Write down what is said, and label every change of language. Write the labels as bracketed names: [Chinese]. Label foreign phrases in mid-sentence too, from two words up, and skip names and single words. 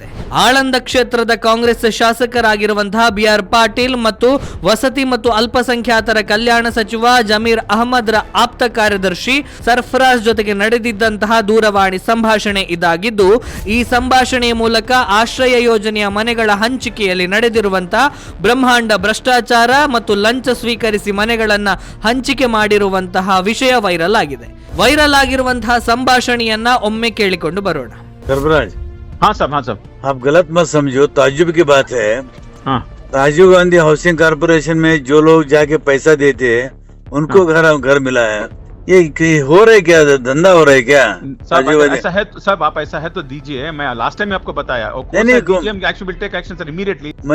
[Kannada] ಆಳಂದ ಕ್ಷೇತ್ರದ ಕಾಂಗ್ರೆಸ್ ಶಾಸಕರಾಗಿರುವಂತಹ ಬಿಆರ್ ಪಾಟೀಲ್ ಮತ್ತು ವಸತಿ ಮತ್ತು ಅಲ್ಪಸಂಖ್ಯಾತರ ಕಲ್ಯಾಣ ಸಚಿವ ಜಮೀರ್ ಅಹಮದ್ ರ ಆಪ್ತ ಕಾರ್ಯದರ್ಶಿ ಸರ್ಫರಾಜ್ ಜೊತೆಗೆ ನಡೆದಿದ್ದಂತಹ ದೂರವಾಣಿ ಸಂಭಾಷಣೆ ಇದಾಗಿದ್ದು, ಈ ಸಂಭಾಷಣೆಯ ಮೂಲಕ ಆಶ್ರಯ ಯೋಜನೆಯ ಮನೆಗಳ ಹಂಚಿಕೆಯಲ್ಲಿ ನಡೆದಿರುವಂತಹ ಬ್ರಹ್ಮಾಂಡ ಭ್ರಷ್ಟಾಚಾರ ಮತ್ತು ಲಂಚ ಸ್ವೀಕರಿಸಿ ಮನೆಗಳನ್ನ ಹಂಚಿಕೆ ಮಾಡಿರುವಂತಹ ವಿಷಯ ವೈರಲ್ ಆಗಿದೆ. ವೈರಲ್ ಆಗಿರುವಂತಹ ಸಂಭಾಷಣೆಯನ್ನ ಒಮ್ಮೆ ಕೇಳಿಕೊಂಡು ಬರೋಣ. [Hindi] सर्फराज, हाँ साहब आप गलत मत समझो, ताज्जुब की बात है। हाँ राजीव गांधी हाउसिंग कारपोरेशन में जो लोग जाके पैसा देते हैं उनको घर मिला है। ये हो रहा है क्या, धंधा हो रहा है क्या? साहब ऐसा है तो साहब, आप ऐसा है तो दीजिए। मैं [English] last time [Hindi] आपको बताया [English] action will take action sir immediately.